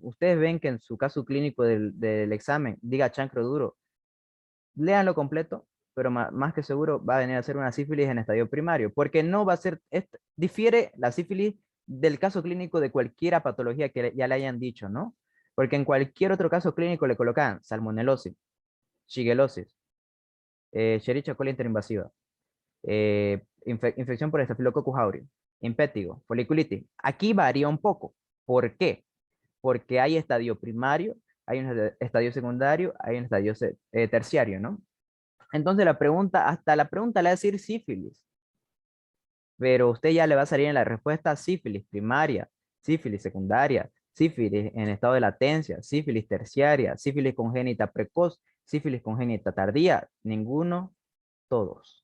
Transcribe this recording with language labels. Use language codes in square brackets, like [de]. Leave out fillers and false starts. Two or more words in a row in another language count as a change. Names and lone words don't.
[es] Ustedes ven que en su caso clínico del examen diga chancro duro. Léanlo completo, pero más que seguro va a venir a ser una sífilis en estadio primario, porque no va a ser, difiere la sífilis del caso clínico de cualquier patología que ya le hayan dicho, ¿no? Porque en cualquier otro caso clínico le colocan salmonelosis, shigellosis, Escherichia coli interinvasiva, infección por Staphylococcus aureus, impétigo, foliculitis. Aquí varía un poco. ¿Por qué? Porque hay estadio primario, hay un estadio secundario, hay un estadio terciario, ¿no? Entonces la pregunta, hasta la pregunta le va a decir sífilis, pero usted ya le va a salir en la respuesta sífilis primaria, sífilis secundaria, sífilis en estado de latencia, sífilis terciaria, sífilis congénita precoz, sífilis congénita tardía, ninguno, todos.